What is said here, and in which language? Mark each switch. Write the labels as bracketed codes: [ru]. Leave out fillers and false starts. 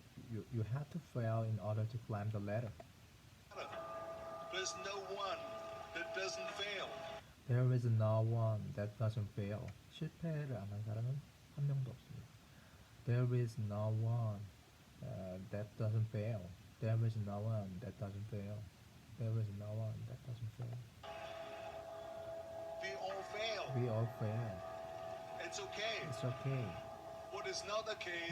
[en] You have to fail in order to climb the ladder. There's no one that doesn't fail. There is no one that doesn't fail. [ko] 실패를 안 한 사람은 한 명도 없습니다. [en] There is no one that doesn't fail. There is no one that doesn't fail. There is no one that doesn't fail. We all fail. We all fail. It's okay. It's okay. What is not okay